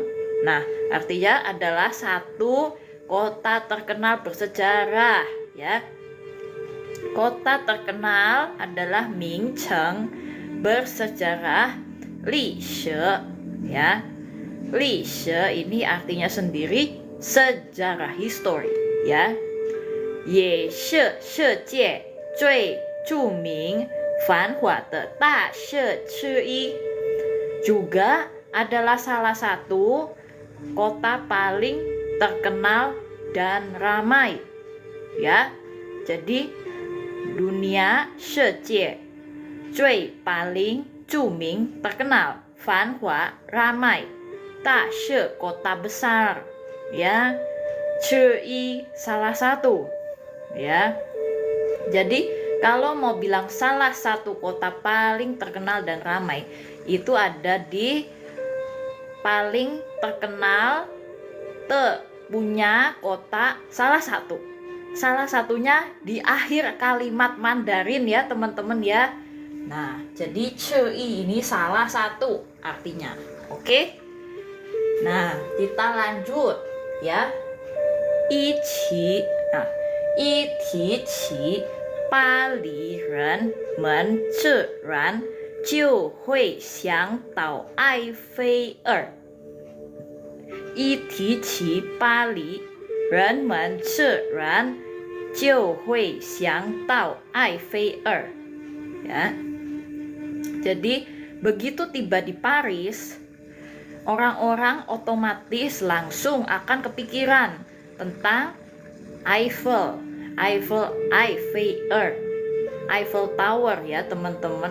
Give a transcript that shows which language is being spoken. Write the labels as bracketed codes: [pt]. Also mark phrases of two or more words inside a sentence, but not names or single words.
[id] Nah, artinya adalah satu kota terkenal bersejarah ya. Kota terkenal adalah Ming Cheng, bersejarah. Li ya. Li ini artinya sendiri sejarah history ya. [zh] Ye世界最著名繁华的大社之一, [id] juga adalah salah satu kota paling terkenal dan ramai ya. Jadi dunia [zh] 世界最 [id] paling 著名 terkenal, 繁华 ramai, 大社 kota besar ya, Cui salah satu ya. Jadi kalau mau bilang salah satu kota paling terkenal dan ramai, itu ada di paling terkenal punya kota salah satu. Salah satunya di akhir kalimat Mandarin ya teman-teman ya. Nah, jadi Cui ini salah satu artinya. Oke? Nah, kita lanjut ya. [zh] 一提起巴黎人们自然就会想到埃菲尔。一提起巴黎人们自然就会想到埃菲尔 ya. [id] Jadi begitu tiba di Paris, orang-orang otomatis langsung akan kepikiran tentang Eiffel Tower ya teman-teman.